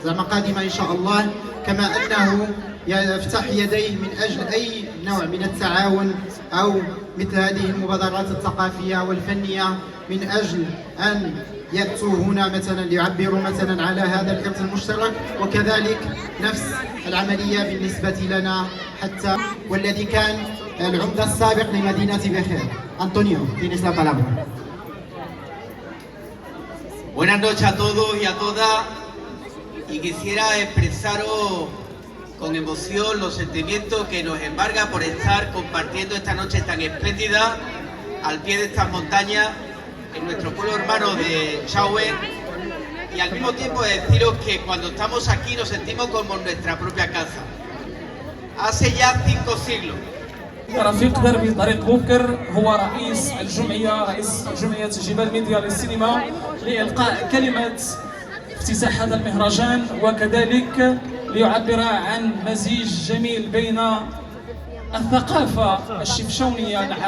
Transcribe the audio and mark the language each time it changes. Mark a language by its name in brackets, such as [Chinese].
[Arabic] قادمة إن شاء الله، كما أنه يفتح يديه من أجل أي نوع من التعاون أو مثل هذه المبادرات الثقافية والفنية من أجل أن يأتوا هنا مثلا ليعبروا مثلا على هذا الإرث المشترك، وكذلك نفس العملية بالنسبة لنا حتى والذي كان العمدة السابق لمدينة بخير. [Spanish] Antonio, tienes la palabra. Buenas noches a todos y a todas, y quisiera expresaros con emoción los sentimientos que nos embarga por estar compartiendo esta noche tan espléndida al pie de estas montañas en nuestro pueblo hermano de Chaouen, y al mismo tiempo deciros que cuando estamos aquí nos sentimos como en nuestra propia casa. Hace ya 5 siglos. [Arabic] رفيق دربي طريق بوكر هو رئيس جمعية جبال ميديا للسينما لإلقاء كلمة افتتاح هذا المهرجان، وكذلك ليعبر عن مزيج جميل بين الثقافة الشفشاونية.